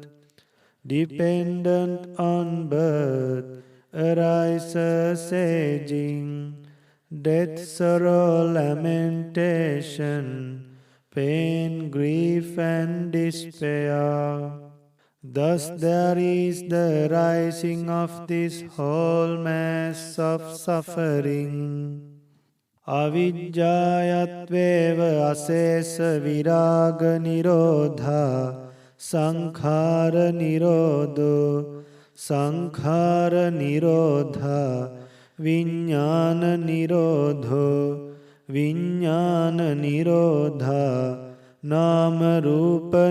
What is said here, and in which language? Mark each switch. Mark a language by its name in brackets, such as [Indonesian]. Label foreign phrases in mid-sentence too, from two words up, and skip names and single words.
[English] Dependent on birth arises aging, death, sorrow, lamentation, pain, grief, and despair. Thus there is the rising of this whole mass of suffering. [Pali] Avijjayatveva asesa viraga nirodha sankhara nirodho sankhara nirodha viññāna nirodho viññāna nirodha nama rupa